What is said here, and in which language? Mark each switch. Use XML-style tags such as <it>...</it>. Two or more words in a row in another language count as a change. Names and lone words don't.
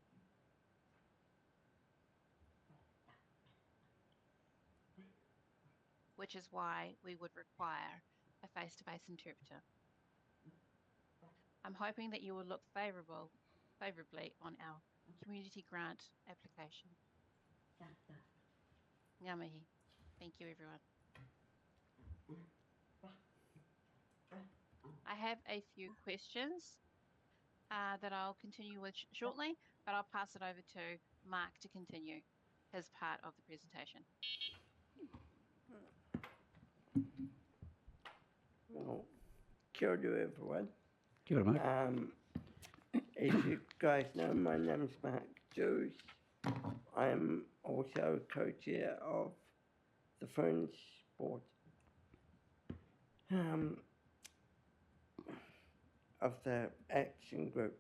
<en>Which is why we would require a face-to-face interpreter. I'm hoping that you will look favourably on our community grant application.</en> <mi>Ngā mihi.</mi> <en>Thank you, everyone. I have a few questions that I'll continue with shortly, but I'll pass it over to Mark to continue his part of the presentation. Well,</en> <mi>kia ora everyone. Kia ora, Mark.</mi> <en>As you guys know, my name's Mark Jones. I'm also co-chair of the Ferns Board. Of the action group.</en>